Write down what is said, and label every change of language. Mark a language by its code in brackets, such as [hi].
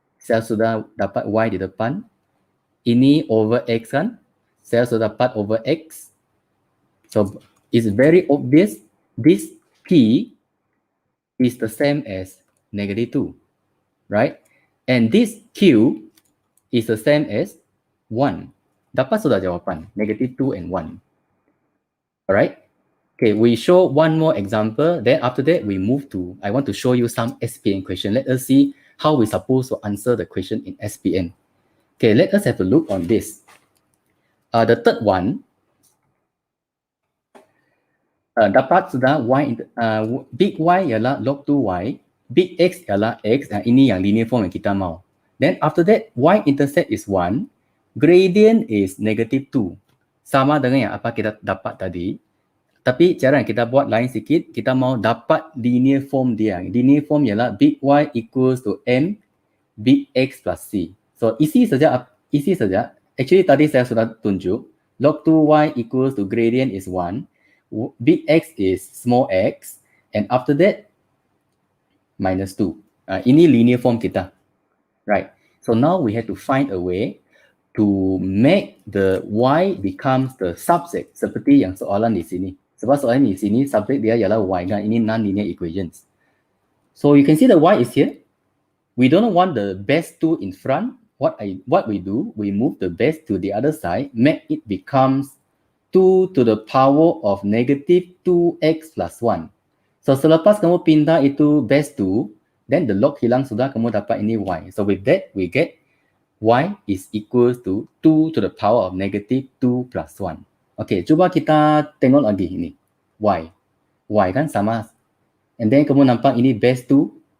[ms] Saya sudah dapat Y di depan. Ini over X kan. Saya sudah dapat over X. [en] So, it's very obvious this P is the same as -2, right? And this Q is the same as 1. [ms] Dapat sudah jawapan, -2 and 1. Alright? [en] Okay, we show one more example. Then after that, we move to, I want to show you some SPN question. Let us see how we're supposed to answer the question in SPN. Okay, let us have a look on this. The third one, [ms] dapat sudah big Y ialah log 2Y, big X ialah X, ini yang linear form yang kita mau. [en] Then after that, Y-intercept is 1, gradient is -2. [ms] Sama dengan yang apa kita dapat tadi. Tapi cara yang kita buat lain sikit, kita mau dapat linear form dia. Linear form ialah big Y equals to M, big X plus C. So isi saja. [en] Actually [ms] tadi saya sudah tunjuk, [en] log 2Y equals to gradient is 1, big X is small x, and after that, -2. [ms] Ini linear form kita. [en] Right. So now we have to find a way to make the Y becomes the subject, [ms] seperti yang soalan di sini. Sebab soalan di sini, subject dia ialah Y kan. Ini non-linear equations. [en] So you can see the Y is here. We don't want the base 2 in front. What we do, we move the base to the other side, make it becomes 2 to the power of -2x plus 1. [ms] So selepas kamu pindah itu base 2, then the log hilang sudah, kamu dapat ini Y. [en] So with that, we get Y is equals to 2 to the power of -2 plus 1. [ms] Okay, cuba kita tengok lagi ini. Y. Y kan sama. [en] And then [ms] kamu nampak ini base 2.